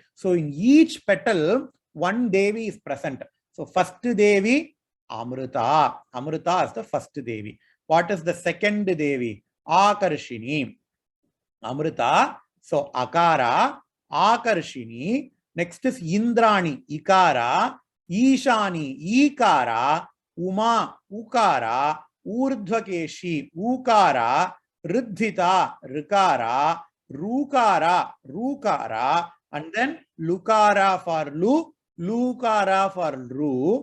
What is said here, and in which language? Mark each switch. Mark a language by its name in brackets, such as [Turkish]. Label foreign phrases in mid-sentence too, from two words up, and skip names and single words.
[English] So in each petal, one Devi is present. So first Devi, Amrita. Amrita is the first Devi. What is the second Devi? Akarshini. Amrita. So Akara, Akarshini. Next is Indrani, Ikara. Ishani, Ikara. Uma, Ukara. Urdhvakeshi, Ukara. Riddhita, Rikara. Rukara, Rukara. And then Lukara for Lu, Lukara for Ru.